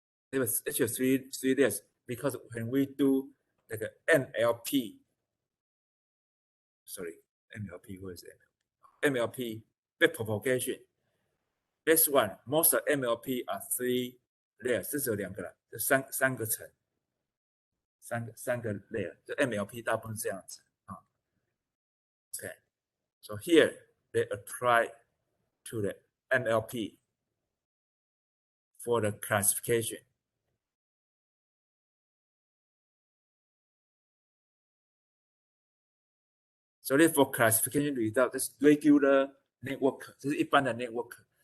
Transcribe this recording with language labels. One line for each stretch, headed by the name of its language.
English: There was actually 3 layers because when we do like an NLP, what is it? NLP backpropagation. This one, most of NLP are 3 layers.
Chinese: 这是有2个了，这三个层，三个 layer。这 NLP 大部分这样子啊。
English: Okay, so here they apply to the NLP for the classification. So for classification result, this regular network,
Chinese: 这是一般的 network.